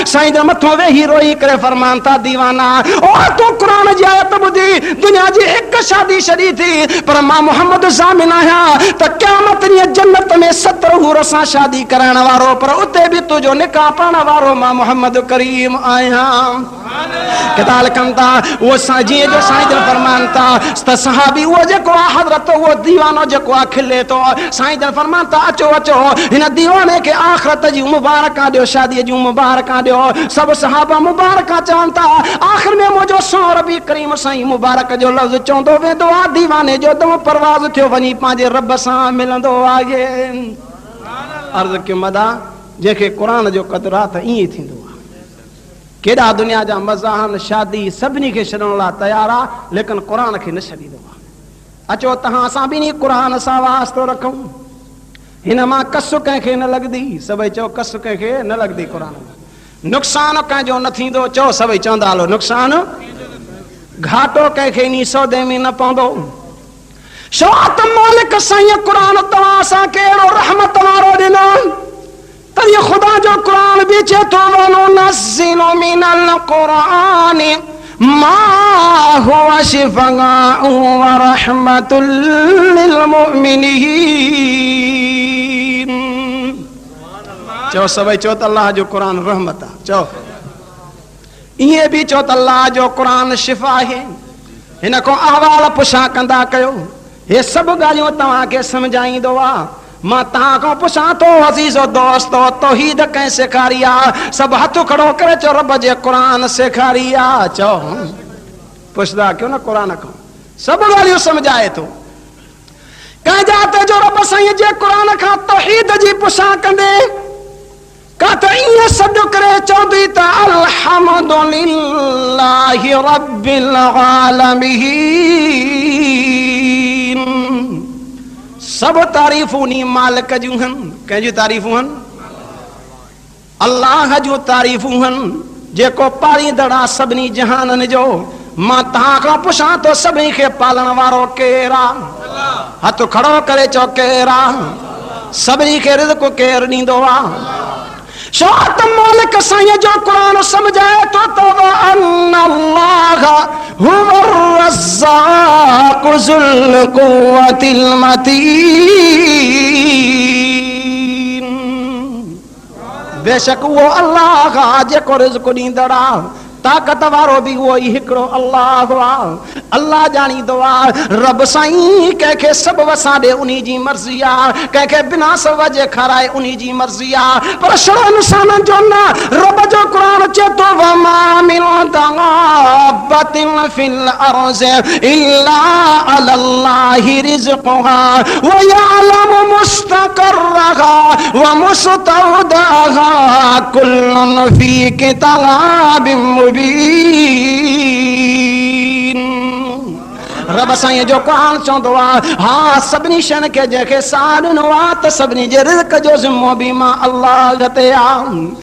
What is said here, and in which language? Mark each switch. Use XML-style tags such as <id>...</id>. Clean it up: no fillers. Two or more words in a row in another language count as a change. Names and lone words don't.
<sd>साईं जे मथो वेही रोई करे फरमान था दीवाना ओ तो कुरान जी आयत बुधी दुनिया जी एक शादी शरी थी पर मां मोहम्मद जामिन आया त क़यामत नी जन्नत में 70 हूर सां शादी कराइण वारो पर उते भी तुझो निकाह पाण वारो मां मोहम्मद करीम आया। किताल कंता वो जी जो साईं जन फरमान था त सहाबी वो जेको हजरत वो दीवानो जेको खिले तो साईं जन फरमान था अचो अचो इन दीवाने के आखिरत जी मुबारक दियो शादी जी मुबारक दियो। सब सहाबा मुबारक चवन था। आखिर में मुझो सौर भी करीम साईं मुबारक जो लफ्ज चोंदो वेंदो आ दीवाने जो दम परवाज थियो वनी पांजे रब सां मिलंदो आगे। अर्ज के मदा जेके कुरान जो कदरा त ई थिंदो आ। केड़ा दुनिया जा मज़ाहन शादी सभिनी के छॾण लाइ तैयार आ लेकिन कुरान के न छॾींदो आ। अचो तहां असां भी कुरान सां वास्तो रखूं। हिन मां कस कंहिंखे न लगदी सभई चओ कस कंहिंखे न लगदी कुरान में। नुक़सान कंहिंजो न थींदो चओ सभई चवंदा हलो नुक़सान। घाटो कंहिंखे इन सौदे में न पवंदो। छो त मालिक साईं कुरान तव्हां सां कहिड़ो रहमत वारो ॾिनो तरी खुदा जो कुरान भी चे तो</sd> <ar>وننزل من القرآن ما هو شفاء ورحمة للمؤمنين.</ar> <sd>चो सभई चो त अल्लाह जो कुरान रहमत आ। चो इहे भी चो त अल्लाह जो कुरान शिफ़ा है। हिन को अहवाल पुछा कंदा कयो ये सब ॻाल्हियूं तव्हां खे समझाईंदो आ। मां तहां को पुछां तो अजीजो दोस्तो तौहीद कैं सेखारी आ। सब हथ खड़ो करे चो रब जे कुरान सेखारी आ। चो पुछदा क्यों ना कुरान को सब ॻाल्हियूं समझाए तो कह जाते जो रब साईं जे कुरान खां तौहीद जी पुछा कंदे का त ईअं सॾु करे चवंदी त</sd> <ar>الحمد لله رب العالمين.</ar> <sd>सब तारीफ़ूं नी मालिक जूं हन। कंहिंजी तारीफ़ूं हन? अल्लाह जूं तारीफ़ूं हन जेको पालींदड़ सभिनी जहाननि जो। मां तहां खां पुछां तो सभिनी खे पालण वारो केरु आ? हथ खड़ो करे चओ केरु आ? सभिनी खे रिज़्क़ केरु ॾींदो आ? छो त मालिक साईं जो कुरान समझाए तो</sd> <ar>الله هو الرزاق ذو القوة المتين.</ar> <sd>बेशक वो अल्लाह जेको रिज़्क़ ॾींदड़ आ ताकत वारो भी वो ही हिकड़ो अल्लाह आ। अल्लाह जानींदो आ रब साईं कंहिंखे सब वसा दे उन्हीं जी मर्ज़ी आ कंहिंखे बिना सब जे खाराए उन्हीं जी मर्ज़ी आ। पर शरो इंसान जो न रब जो कुरान चेतो</sd> <ar>وما من دابة في الأرض إلا الله رزقها ويعلم مستقرها ومستودعها كل في كتاب مبين.</ar> <sd>रब साईं जो कुरान चवंदो आ हाँ सभिनी शयुनि खे जंहिंखे साह ॾिनो आ त सभिनी जे रिज़्क़ जो ज़िम्मो भी मां अल्लाह ते आ।</sd>